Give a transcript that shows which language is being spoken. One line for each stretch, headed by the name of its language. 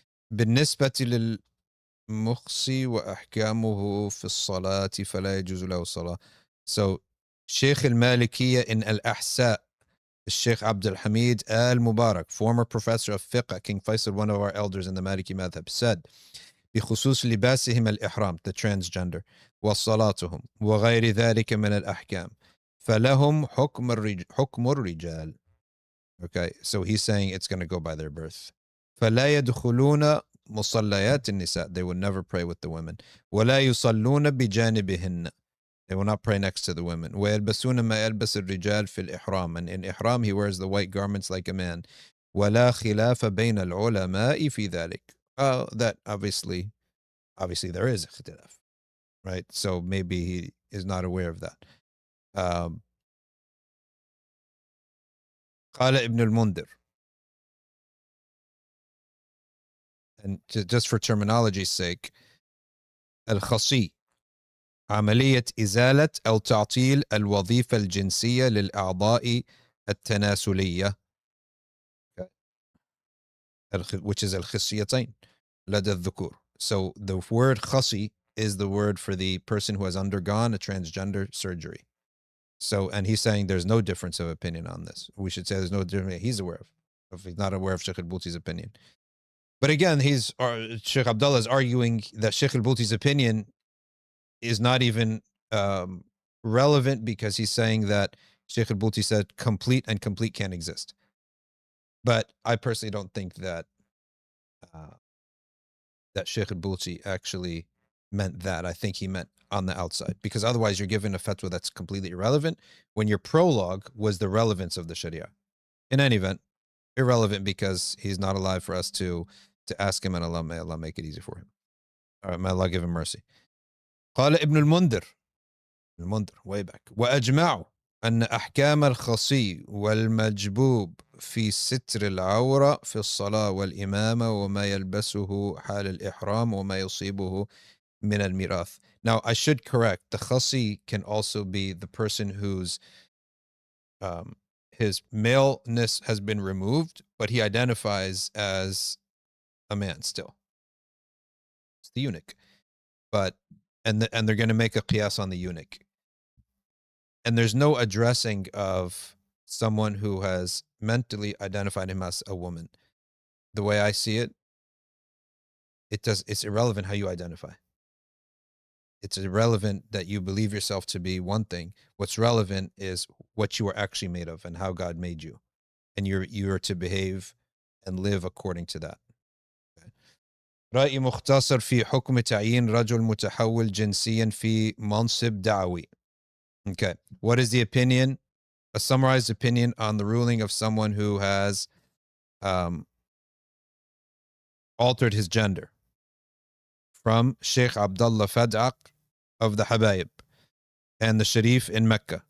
Arabic: بالنسبة للمخصي وأحكامه في الصلاة فلا يجوز له الصلاة.
English: So Sheikh al-Malikiyya in Al-Ahsa, Sheikh Abdul Hamid al-Mubarak, former professor of fiqh at King Faisal, one of our elders in the Maliki Madhhab, said
Arabic: بخصوص لباسهم الإحرام,
English: the transgender,
Arabic: وصلاتهم وغير ذلك من الأحكام فلهم حكم الرجال.
English: Okay, so he's saying it's going to go by their birth.
Arabic: فلا يدخلون مصليات النساء,
English: they will never pray with the women.
Arabic: ولا يصلون بجانبهن,
English: they will not pray next to the women.
Arabic: ويلبسون ما يلبس الرجال في الإحرام,
English: and in إحرام he wears the white garments like a man.
Arabic: ولا خلاف بين العلماء في ذلك.
English: That obviously there is اختلاف, right? So maybe he is not aware of that.
Arabic: Um, قال ابن المنذر,
English: and just for terminology's sake,
Arabic: الخصي عملية إزالة أو تعطيل الوظيفة الجنسية للأعضاء التناسلية,
English: which is
Arabic: الخصيتين لدى الذكور.
English: So the word خصي is the word for the person who has undergone a transgender surgery. So, and he's saying there's no difference of opinion on this. We should say there's no difference. He's aware of. If he's not aware of Shaykh al-Bouti's opinion. But again, Shaykh Abdallah is arguing that Shaykh al-Bouti's opinion is not even relevant because he's saying that Shaykh al-Bouti said complete and complete can't exist. But I personally don't think that that Shaykh al-Bouti actually meant that. I think he meant on the outside, because otherwise you're given a fatwa that's completely irrelevant when your prologue was the relevance of the Sharia. In any event, irrelevant because he's not alive for us to ask him, and may Allah make it easy for him. All right, may Allah give him mercy.
Arabic: قال ابن المنذر
English: way back
Arabic: وأجمعوا أن أحكام الخصي والمجبوب في ستر العورة في الصلاة والإمامة وما يلبسه حال الإحرام وما يصيبه من الميراث.
English: Now, I should correct, the khasi can also be the person whose his maleness has been removed, but he identifies as a man still. It's the eunuch. But and they're going to make a qiyas on the eunuch. And there's no addressing of someone who has mentally identified him as a woman. The way I see it, it's irrelevant how you identify. It's irrelevant that you believe yourself to be one thing. What's relevant is what you are actually made of and how God made you. And you're to behave and live according to that.
Arabic: رأي مختصر في حكم تعيين رجل متحول جنسيا في منصب دعوي.
English: Okay. What is the opinion? A summarized opinion on the ruling of someone who has altered his gender. From Sheikh Abdallah Fad'aq of the Habayib and the Sharif in Mecca.